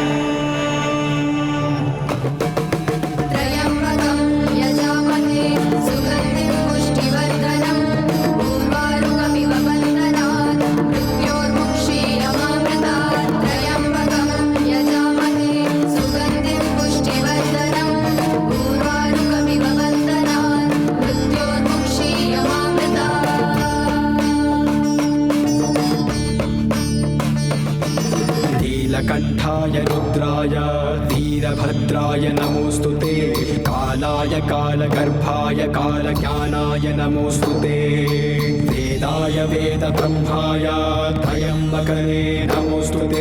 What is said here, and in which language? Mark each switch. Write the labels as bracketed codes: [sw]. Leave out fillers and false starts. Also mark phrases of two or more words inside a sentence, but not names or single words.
[sa] ത്രയംബകം യജാമഹേ സുഗന്ധിം പുഷ്ടിവർധനം പൂർവാരുകമിവ ബന്ധനാത് മൃത്യോർമുക്ഷീയമാമൃതാത്. ത്രയംബകം യജാമഹേ സുഗന്ധിം പുഷ്ടിവർധനം പൂർവാരുകമിവ ബന്ധനാത് മൃത്യോർമുക്ഷീയമാമൃതാത്. नीलकण्ठाय रुद्राय वीरभद्राय नमोऽस्तुते. कालाय कालगर्भाय कालज्ञानाय नमोऽस्तुते. वेदाय वेदब्रह्माय त्रयम्बकने नमोऽस्तुते.